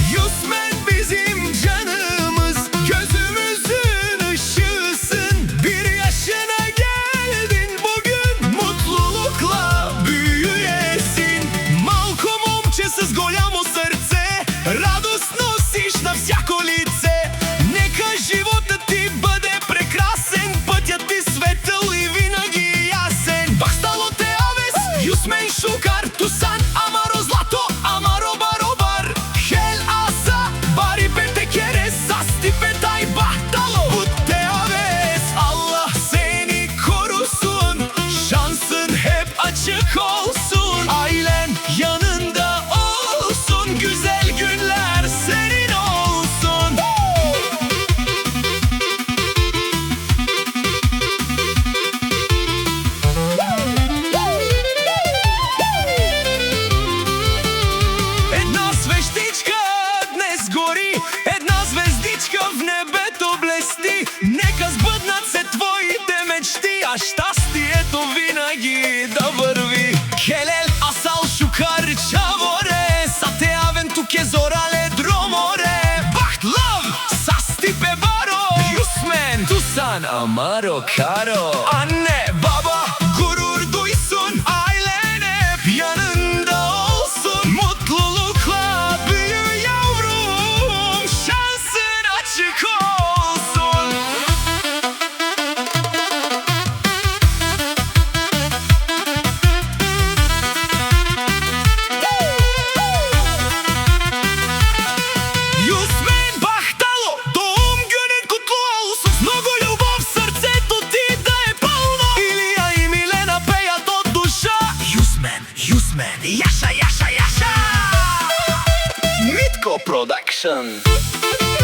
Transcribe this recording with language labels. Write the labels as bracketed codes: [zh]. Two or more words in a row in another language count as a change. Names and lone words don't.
[tr] Yusmen bizim canımız, gözümüzün ışığısın. Bir yaşına geldin bugün, mutlulukla büyüyesin. [bg] Малко момче с голямо срце, радост носиш на всяко лице. Нека животът ти бъде прекрасен, пътят ти светъл и винаги ясен. [rom] Бахтало те авес, Yusmen шукар, тусан, амаро злато, амаро баробар. Хел аса, бари бете керес, састипе тай bahtalo. Bud te aves, [tr] Allah seni korusun, şansın hep açık olsun. Ailen yanında olsun, güzel günler senin olsun. [bg] Една свещичка днес гори, една звездичка в небето блести. Нека сбъднат се твоите мечти, а щастието винаги да върви. [rom] Келел асал шукар чаворе, са те авен туке зорале дроморе. Бахт лав, састипе баро, Yusmen, тусан, амаро каро. [tr] Anne, baba, gurur duysun, ailen hep yanında olsun. Mutlulukla büyü yavrum, şansın açık olsun. Yusmen, бахтало, doğum günün kutlu olsun. [bg] С много любов в сърцето ти да е пълно. Илия и Милена пеят от душа. [tr] Yusmen, Yusmen, yaşa, yaşa, yaşa. [bg] Митко Продакшн.